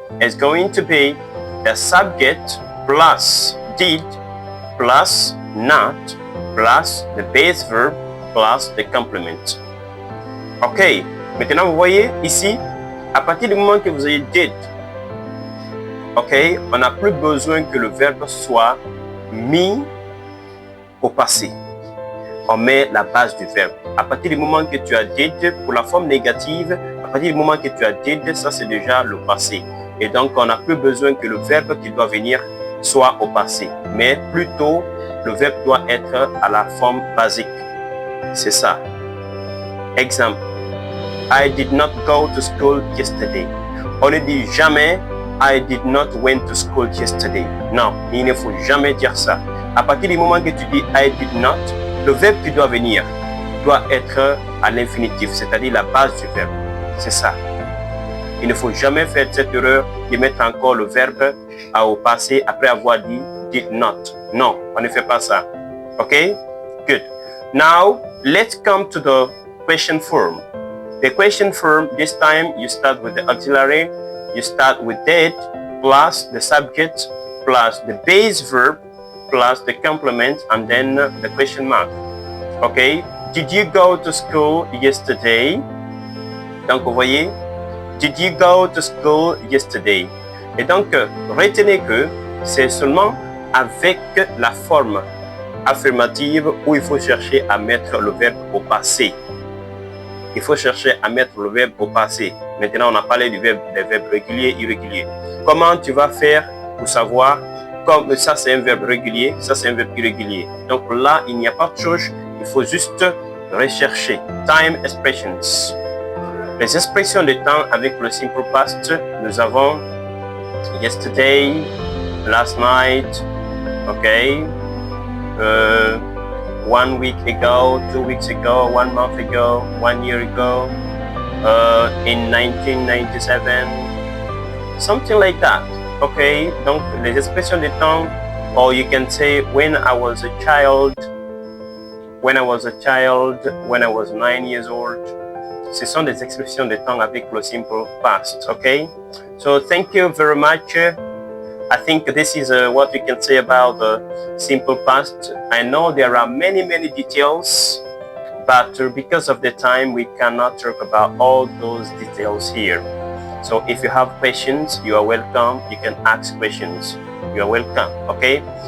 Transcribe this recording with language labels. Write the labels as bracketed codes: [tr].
[en] It's going to be the subject plus did plus not plus the base verb plus the complement. OK? [fr] Maintenant, vous voyez ici, à partir du moment que vous avez did, OK, on n'a plus besoin que le verbe soit mis au passé. On met la base du verbe. À partir du moment que tu as did, pour la forme négative, à partir du moment que tu as did, ça c'est déjà le passé. Et donc, on n'a plus besoin que le verbe qui doit venir soit au passé. Mais plutôt, le verbe doit être à la forme basique. C'est ça. Exemple. [en] I did not go to school yesterday. [fr] On ne dit jamais [en] I did not went to school yesterday. [fr] Non, il ne faut jamais dire ça. À partir du moment que tu dis [en] I did not, [fr] le verbe qui doit venir doit être à l'infinitif, c'est-à-dire la base du verbe. C'est ça. Il ne faut jamais faire cette erreur de mettre encore le verbe au passé après avoir dit did not. Non, on ne fait pas ça. OK? Good. [en] Now, let's come to the question form. The question form, this time you start with the auxiliary. You start with did plus the subject plus the base verb plus the complement and then the question mark. Okay? Did you go to school yesterday? [fr] Donc, vous voyez, [en] did you go to school yesterday? [fr] Et donc, retenez que c'est seulement avec la forme affirmative où il faut chercher à mettre le verbe au passé. Il faut chercher à mettre le verbe au passé. Maintenant, on a parlé des verbes réguliers et irréguliers. Comment tu vas faire pour savoir comme ça c'est un verbe régulier, ça c'est un verbe irrégulier. Donc là, il n'y a pas de chose, il faut juste rechercher. [en] Time expressions. [fr] Les expressions de temps avec le [en] simple past, [fr] nous avons [en] yesterday, last night, okay, 1 week ago, 2 weeks ago, 1 month ago, 1 year ago, in 1997, something like that. Okay, [fr] donc les expressions de temps, [en] or you can say when I was a child, when I was 9 years old. [fr] Ce sont des expressions de temps avec le simple past. [en] Okay, so thank you very much. I think this is what we can say about the simple past. I know there are many details, but because of the time, we cannot talk about all those details here. So if you have questions, you are welcome. You can ask questions. You are welcome. Okay?